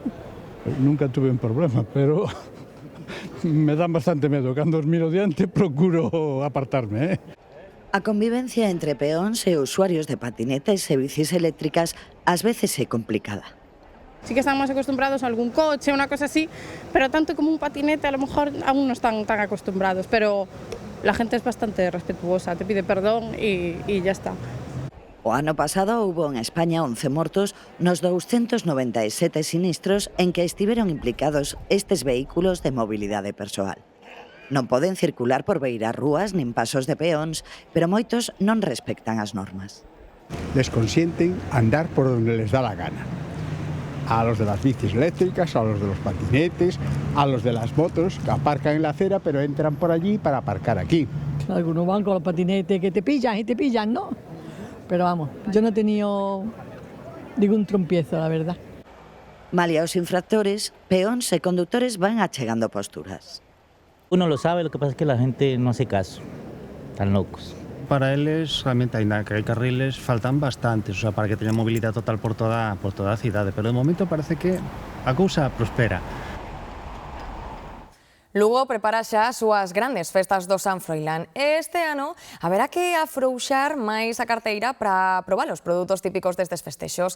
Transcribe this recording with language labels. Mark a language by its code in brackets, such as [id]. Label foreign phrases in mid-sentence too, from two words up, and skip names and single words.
[es] Nunca tuve un problema, pero me dan bastante medo. [gl] Cando os miro diante, procuro apartarme. A convivencia entre peóns e usuarios de patinetes e bicis eléctricas ás veces é complicada. Sí que están máis acostumbrados a algún coche, unha cosa así, pero tanto como un patinete [es] a lo mejor [gl] aún non están tan acostumbrados, [es] pero la gente es bastante respetuosa, te pide perdón y ya está. [gl] O ano pasado houbo en España 11 mortos nos 297 sinistros en que estiveron implicados estes vehículos de mobilidade persoal. Non poden circular por beiras rúas nin pasos de peóns, pero moitos non respectan as normas. [es] Les consienten andar por donde les da la gana. A los de las bicis eléctricas, a los de los patinetes, a los de las motos que aparcan en la acera pero entran por allí para aparcar aquí. Algunos van con los patinetes que te pillan y te pillan, ¿no? Pero vamos, yo no he tenido ningún trompiezo, la verdad. [gl] Malia os infractores, peóns e conductores van achegando posturas. [es] Uno lo sabe, lo que pasa es que la gente no hace caso, están locos. [gl] Para eles, realmente, ainda que hai carriles, faltan bastantes, [es] o sea, [gl] para que teñan movilidade total por toda a cidade, pero de momento parece que a cousa prospera. Lugo prepara xa as súas grandes festas do San Froilán e este ano haberá que afrouxar máis a carteira para probar os produtos típicos destes festexos.